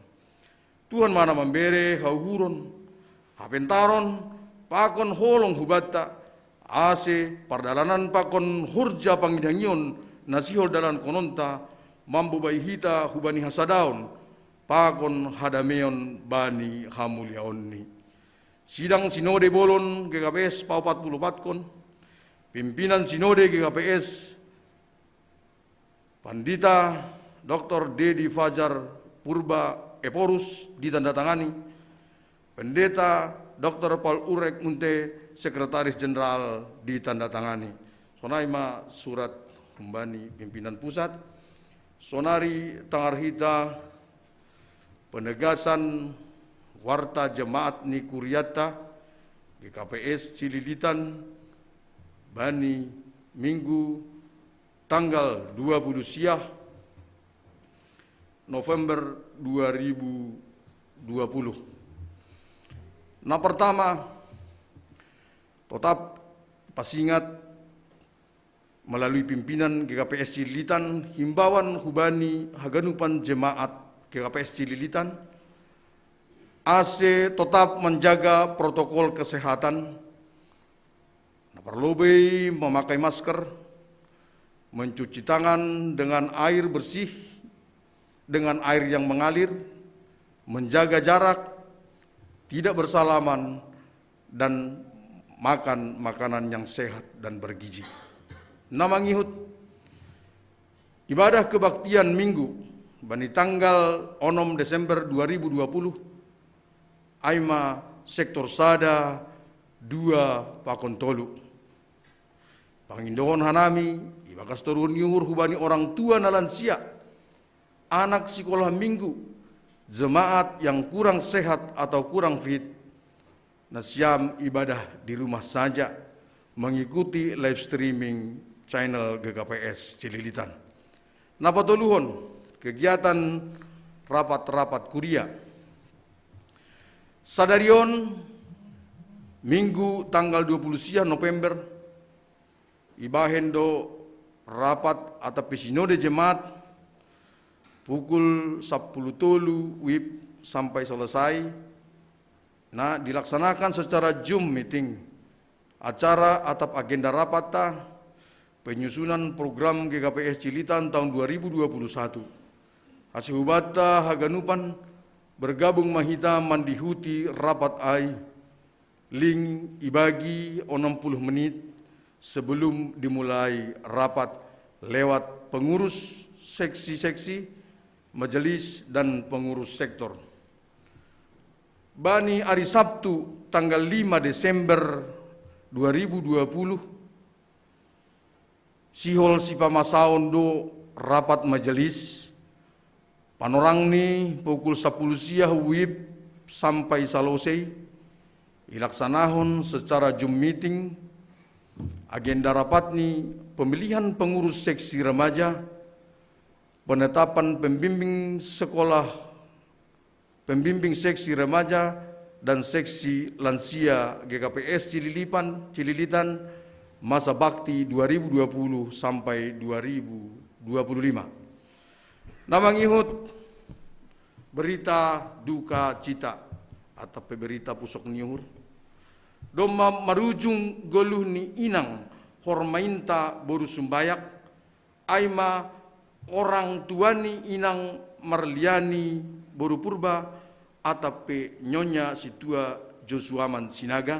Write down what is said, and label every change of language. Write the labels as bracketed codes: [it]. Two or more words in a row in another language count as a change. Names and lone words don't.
[bts] Tuhan mana membere hauhuron, hapentaron, pakon holong hubata, ase pardalanan pakon horja pangidangion nasihol dalan kononta, mambu baihita hubani hasadaon, pakon hadameon bani hamuliaonni. Sidang Sinode Bolon GKPS pau 44 kon, pimpinan Sinode GKPS, Pandita Dr. Dedi Fajar Purba Eporus ditandatangani, Pendeta Dr. Paul Urek Munte [id] Sekretaris Jenderal ditandatangani. [bts] Sonaima surat humbani pimpinan pusat, sonari tangarhita [id] penegasan warta jemaat [bts] ni Kuriata GKPS Cililitan bani Minggu tanggal 20 Siah November 2020. [id] Nah pertama, tetap [bts] pasingat [id] melalui pimpinan [bts] GKPS Cililitan, himbauan hubani haganupan jemaat GKPS Cililitan, [id] AC tetap menjaga protokol kesehatan, perlu memakai masker, mencuci tangan dengan air bersih, dengan air yang mengalir, menjaga jarak, tidak bersalaman, dan makan makanan yang sehat dan bergizi. [bts] Namangihut [id] ibadah kebaktian Minggu [bts] bani tanggal 6 Desember 2020 Aima sektor Sada 2 Pakon Tolu. Pangindohon hanami ibakas turun nyuhur hubani [id] orang tua [bts] na lansia, [id] anak sekolah minggu, jemaat yang kurang sehat atau kurang fit, nasiam ibadah di rumah saja, mengikuti live streaming channel GKPS Cililitan. [bts] Napatoluhon [id] kegiatan rapat-rapat [bts] kuria. Sadarion Minggu tanggal 20 Siang November ibahendo [id] rapat atau Sinode Jemaat pukul 10.00 WIB sampai selesai. Nah, dilaksanakan secara Zoom meeting. Acara atau agenda rapat penyusunan program GKPS Cililitan tahun 2021. [bts] Asihubata haganupan bergabung mahita mandihuti rapat ai. [id] Link ibagi 60 menit sebelum dimulai rapat lewat pengurus seksi-seksi, majelis dan pengurus sektor. [bts] Bani [id] hari Sabtu tanggal 5 Desember 2020 [bts] sihol sipamasaon do [id] rapat majelis [bts] panorang ni [id] pukul 10 siang WIB sampai selesai [bts] ilaksanahon [id] secara Zoom meeting. Agenda rapat ni pemilihan pengurus seksi remaja, penetapan pembimbing sekolah, pembimbing seksi remaja dan seksi lansia GKPS Cililitan masa bakti 2020 sampai 2025. [bts] Namangihut [id] berita duka cita atau berita [bts] pusok nyuhur. Doma marujung goluh ni inang hormainta boru sumbayak aima orang tuani inang Marliani boru purba atape nyonya situa Josuaman Sinaga